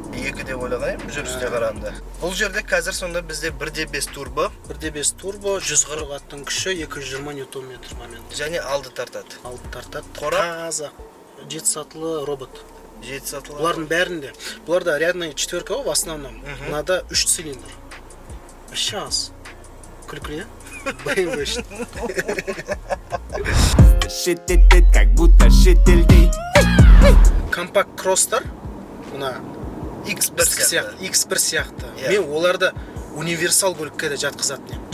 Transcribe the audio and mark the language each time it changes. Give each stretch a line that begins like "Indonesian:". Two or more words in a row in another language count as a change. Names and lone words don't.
Kazakh: 2 деп ойлағайым, жүрісіне қарағанда. Бұл жерде қазір сонда бізде 1.5 турбо. 1.5 турбо, 140 аттың күші, 220 ньютон-метр момент. Және алды тартады. Алды тартады. Қорап? Таза. 7 сатылы робот. 7 сатылы. Бұлардың бәрінде. Бұларда
Russian: рядная четверка
Kazakh: ғой
Russian: в основном.
Kazakh: Мынада 3 цилиндр.
Russian: Сейчас.
Kazakh: Күлкілі, BMW үшін. Шететет,
Russian: как будто шетелдей.
Kazakh: Компакт кросстар, мына X1 X1 сияқты. Иә. Мен оларды универсал көлікке де жатқызатын едім.